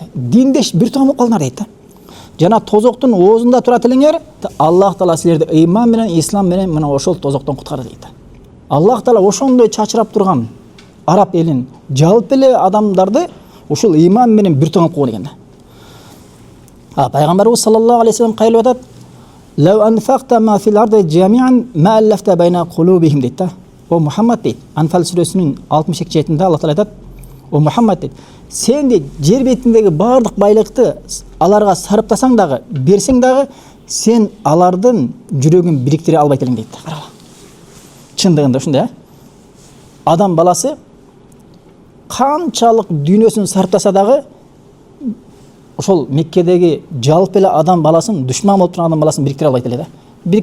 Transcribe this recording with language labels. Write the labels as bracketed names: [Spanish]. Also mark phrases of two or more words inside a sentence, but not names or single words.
[Kyrgyz] Диндеш бир тууган болуп калыңар дейт. Жана тозоктун оозунда турат элеңер, Аллах Таала силерди ыйман менен, ислам менен мына ошол тозоктон куткарды дейт. Аллах Таала ошондой чачырап турган араб элин, жалпы эле адамдарды ушул ыйман менен бир тууган кылган экен. Пайгамбарыбыз [Arabic] صلى الله عليه وسلم [Kyrgyz] кайрылып атат: [Arabic] "لو أنفقت ما في الأرض جميعا ما ألفت بين قلوبهم" дейт. [Kyrgyz] О Мухаммад дейт. Анфал сүрөсүнүн 62-аятында Аллах Таала айтат: "О Мухаммад дейт, сен дейт жер бетиндеги бардык байлыкты аларга сарыптасаң дагы, берсең дагы, сен алардын жүрөгүн бириктире албайт элең" дейт. Карагыла. Чындыгында ушундай, адам баласы канчалык дүйнөсүн сарыптаса дагы ошол Меккедеги жалпы эле адам баласын, душман болуп турган адам баласын бириктире албайт эле да.